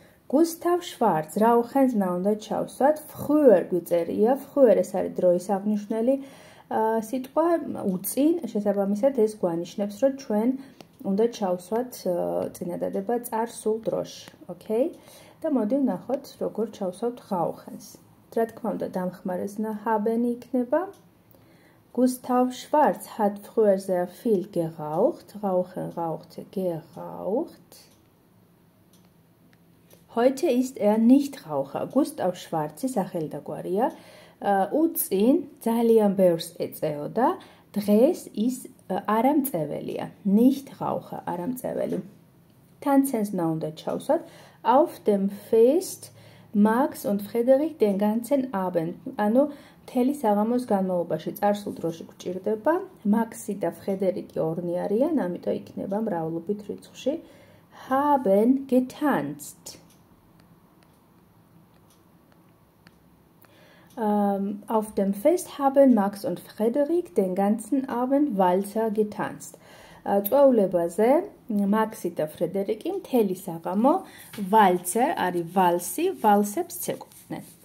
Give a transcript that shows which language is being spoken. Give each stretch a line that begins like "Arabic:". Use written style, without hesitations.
Georgian: Gustav Schwarz რა უხენზნა უნდა ჩავსვათ? Früher გვიწერია, früher ეს არის დროის აღნიშნელი სიტყვა, უწინ, შესაბამისად ეს გვანიშნებს, რომ ჩვენ უნდა ჩავსვათ წინადადება წარსულ დროში, okay? და მოდი ვნახოთ, როგორ ჩავსვავთ rauchens. რა თქმა უნდა, დამხმარეზნა haben იქნება.
German: Gustav Schwarz hat früher sehr viel geraucht. Rauchen, rauchte, geraucht. Heute ist er nicht Raucher.
Georgian: Gustav Schwarz-ის სახელდაგვარია. უწინ ძალიან ბევრს ეწეოდა. დღეს ის არამწეველია.
German: Nicht Raucher, არამწეველი.
Georgian: Tanzensna უნდა ჩავსვათ.
German: Auf dem Fest Max und Frederik den ganzen Abend.
Georgian: ანუ მთელი საღამოს განმავლობაში წარსულ დროში გვჭირდება. მაქსი და ფრედერიკი ორნი არიან, ამიტომ იქნება მრავლობით რიცხვში.
German: Haben getanzt. Auf dem Fest haben Max und Frederik den ganzen Abend Walzer getanzt.
Georgian: წვეულებაზე მაქსი და ფრედერიკი მთელი საღამო ვალცერ არის ვალსი, ვალსებს ცეკვდნენ.